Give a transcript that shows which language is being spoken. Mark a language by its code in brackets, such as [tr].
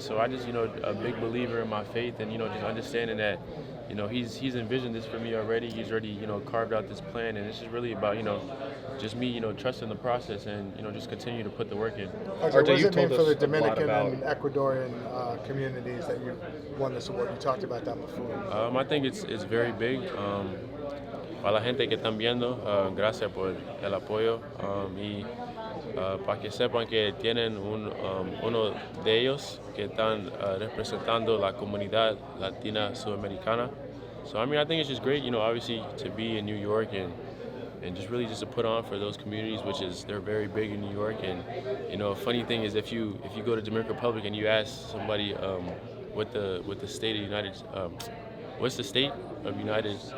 [en] So I just a big believer in my faith, and just understanding that he's envisioned this for me already. He's already carved out this plan, and it's just really about just me trusting the process and just continue to put the work in. RJ, what does it mean for the Dominican and Ecuadorian communities that you won this award? You talked about that before. I think it's very big. [es] Para la gente que están viendo, gracias por el apoyo y para que sepan que tienen uno de ellos que están representando la comunidad latina sudamericana. [en] So I mean, I think it's just great, obviously to be in New York and just really just to put on for those communities, which is they're very big in New York. And a funny thing is if you go to Dominican Republic and you ask somebody what the state of United what's the state of United?